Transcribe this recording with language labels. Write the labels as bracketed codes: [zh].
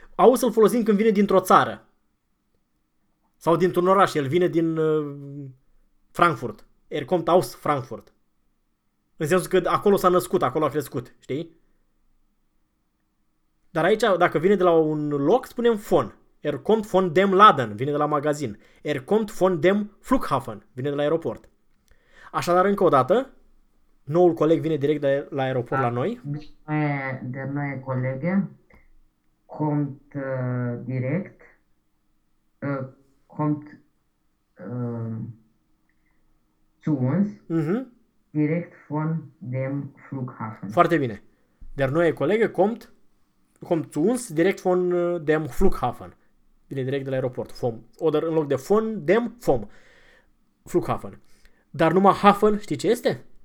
[ro] Aus îl folosim când vine dintr-o țară. Sau dintr-un oraș, el vine din Frankfurt. [de] Er kommt aus Frankfurt. [ro] În sensul că acolo s-a născut, acolo a crescut, știi? Dar aici, dacă vine de la un loc, spunem fon. [de] Er kommt von dem Laden, [ro] vine de la magazin. [de] Er kommt von dem Flughafen, [ro] vine de la aeroport. Așadar, încă o dată, noul coleg vine direct de la aeroport la noi. [de] De noi colegă, kommt direct, kommt zu uns, direct von dem Flughafen. [ro] Foarte bine. [de] Der neue Kollege kommt zu uns direct von dem Flughafen. [ro] Vine direct de la aeroport. Vom. [de] Oder [ro] în loc de [de] von dem vom. Flughafen. [ro] Dar numai Hafen, știi ce este?